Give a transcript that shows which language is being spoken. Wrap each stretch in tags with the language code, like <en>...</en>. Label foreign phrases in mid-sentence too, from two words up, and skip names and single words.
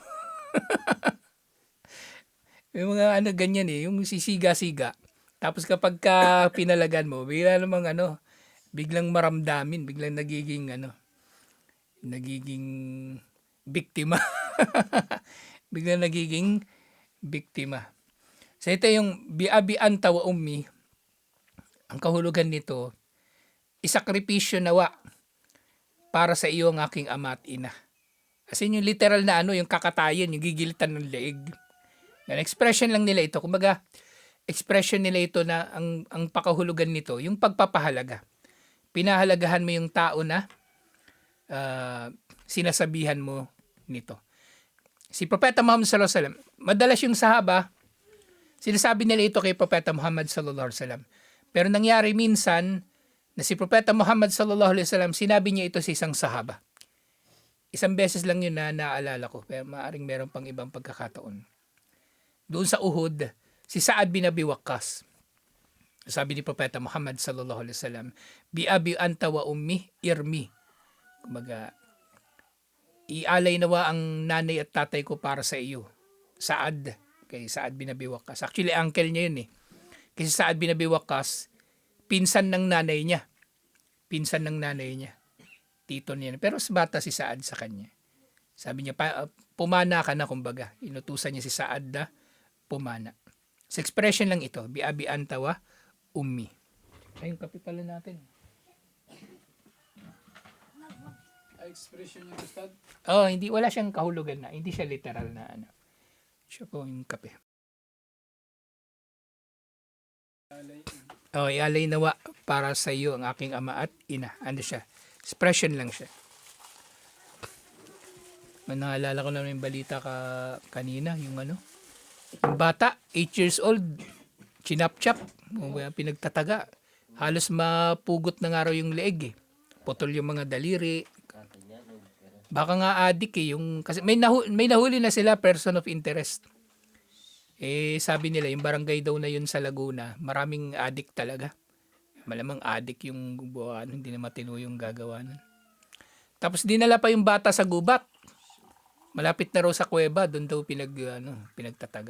<tl>Yung mga ano ganyan yung sisiga-siga. Tapos kapag ka pinalagan mo, bigla namang ano, biglang maramdamin, biglang nagiging biktima. Biglang nagiging biktima. So ito yung</tl> <ar>بأبي أنت وأمي.</ar> <tl>Ang kahulugan nito, isakripisyo nawa para sa iyo ang aking ama at ina. Kasi yung literal na ano, yung kakatayan, yung gigilitan ng leeg. Yan, expression lang nila ito. Kumbaga, expression nila ito na ang pakahulugan nito, yung pagpapahalaga. Pinahalagahan mo yung tao na sinasabihan mo nito. Si Propeta Muhammad</tl> <ar>صلى الله عليه وسلم,</ar> <tl>madalas yung sahaba, sinasabi nila ito kay Propeta Muhammad</tl> <ar>صلى الله عليه وسلم.</ar> <tl>Pero nangyari minsan na si Propeta Muhammad</tl> <ar>صلى الله عليه وسلم,</ar> <tl>sinabi niya ito sa isang sahaba. Isang beses lang yun na naalala ko, pero maaring meron pang ibang pagkakataon. Doon sa Uhud, si Sa'ad bin Abi Waqqas, sabi ni Propeta Muhammad</tl> <ar>صلى الله عليه وسلم, بأبي أنت وأمي ارم.</ar> <tl>Kumbaga, ialay nawa ang nanay at tatay ko para sa iyo. Kay Sa'ad bin Abi Waqqas. Actually, uncle niya yun eh. Kasi Saad bin Abi Waqqas, pinsan ng nanay niya. Pinsan ng nanay niya. Tito niya. Pero bata si Saad sa kanya. Sabi niya, pumana ka na kumbaga. Inutusan niya si Saad na pumana. Sa expression lang ito,</tl> <ar>بأبي أنت وأمي.</ar> <tl>Ay, yung kape pala natin. Expression yung Ustad. Oh, hindi, wala siyang kahulugan na. Hindi siya literal na ano. Siya po yung kape. Oh, ialay nawa para sa iyo ang aking ama at ina. Ano siya? Expression lang siya. Naalala ko na yung balita kanina, yung ano. Yung bata, 8</tl> <en>years old,</en> <tl>chinap-chap, pinagtataga. Halos mapugot na nga raw yung leeg eh. Putol yung mga daliri. Baka nga adik eh. Kasi may nahuli na sila,</tl> <en>person of interest.</en> <tl>Eh, sabi nila, yung barangay daw na yun sa Laguna, maraming adik talaga. Malamang adik yung hindi na matino yung gagawa nun. Tapos dinala pa yung bata sa gubat. Malapit na raw sa kuweba, doon daw pinagtataga.</tl>